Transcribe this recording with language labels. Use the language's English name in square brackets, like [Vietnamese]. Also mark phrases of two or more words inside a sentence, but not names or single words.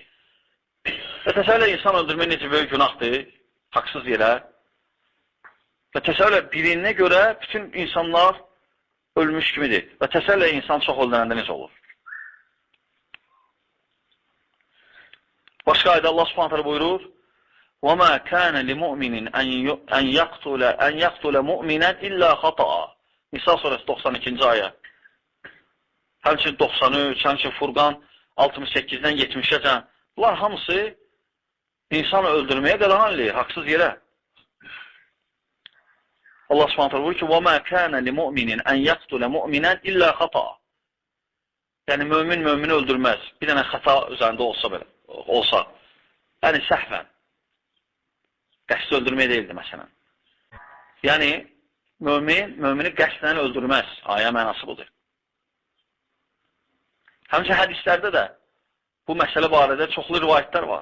[Azerbaijani] Və təsəvvür elə, insan öldürmək necə böyük günahdır, haqsız yerə. Və təsəvvür elə, birinə görə bütün insanlar ölmüş kimidir. Və təsəvvür elə, insan çox öldürəndə necə olur? Başqa ayda Allah [Arabic] سبحانه وتعالى [Azerbaijani] buyurur: [Arabic] وَمَا كَانَ لِمُؤْمِنٍ أَنْ يَقْتُلَ مُؤْمِنًا إِلَّا خَطَأً. [Azerbaijani] Nisa suresi 92. ayə. Həmçinin 93, həmçinin Furqan 68-dən 70-əcən. Bunlar hamısı insanı öldürməyə qadağan eləyir, haqsız yerə. Allah [Arabic] سبحانه وتعالى [Azerbaijani] buyurur ki: [Arabic] وَمَا كَانَ لِمُؤْمِنٍ أَنْ يَقْتُلَ مُؤْمِنًا إِلَّا خَطَأً. [Azerbaijani] Yəni mümini öldürməz. Bir dənə xəta üzərində olsa, yəni səhvən. Qəsd öldürmək deyildi, məsələn. Yəni, mümini qəsdən öldürməz. Ayə mənası budur. Həmçə hədislərdə də bu məsələ barədə çoxlu rivayətlər var.